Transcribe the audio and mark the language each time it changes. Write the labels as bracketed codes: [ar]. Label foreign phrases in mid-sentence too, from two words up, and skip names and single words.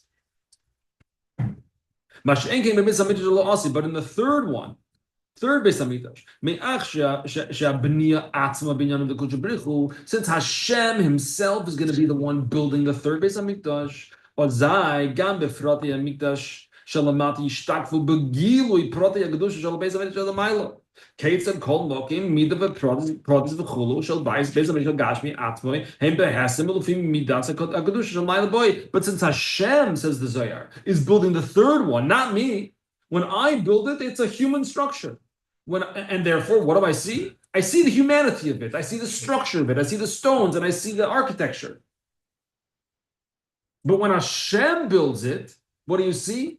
[en] But in the third one, third Beis HaMikdash, since Hashem Himself is going to be the one building the third Beis HaMikdash, [he] כיצד כל מקומות מידה ופרטיה וכולו של בית בית המקדש גשמי אטמוי הם בחשים אלופים מידת הקדוש של מעלה בוי. [en] But since Hashem, says the Zohar, is building the third one, not me. When I build it, it's a human structure. And therefore, what do I see? I see the humanity of it. I see the structure of it. I see the stones, and I see the architecture. But when Hashem builds it, what do you see?